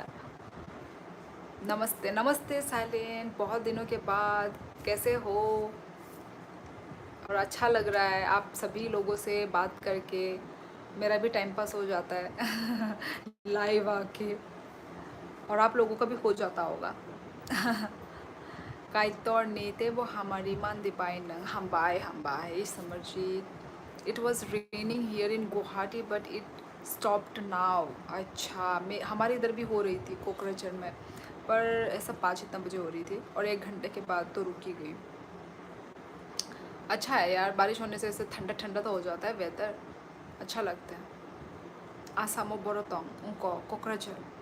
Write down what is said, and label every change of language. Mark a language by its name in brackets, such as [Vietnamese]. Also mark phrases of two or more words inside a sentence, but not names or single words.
[Hindi] नमस्ते नमस्ते साइलेंट, बहुत दिनों के बाद कैसे हो? और अच्छा लग रहा है आप सभी लोगों से बात करके, मेरा भी [English] time pass [Hindi] हो जाता है लाइव आके, और आप लोगों का भी हो जाता होगा [Kok Borok] Kaitornite wo hamariman dipain hambai Samarjit. [English] It was raining here in Guwahati but it stopped now. [Hindi] अच्छा मैं हमारे इधर भी हो रही थी कोकराझार में, पर ऐसा 5 इतना बजे हो रही थी और 1 घंटे के बाद तो रुकी गई। अच्छा है यार, बारिश होने से ऐसे ठंडा ठंडा तो हो जाता है वेदर, अच्छा लगता है। [Bodo] आसामो बोरोतोंग उनको कोकराझार।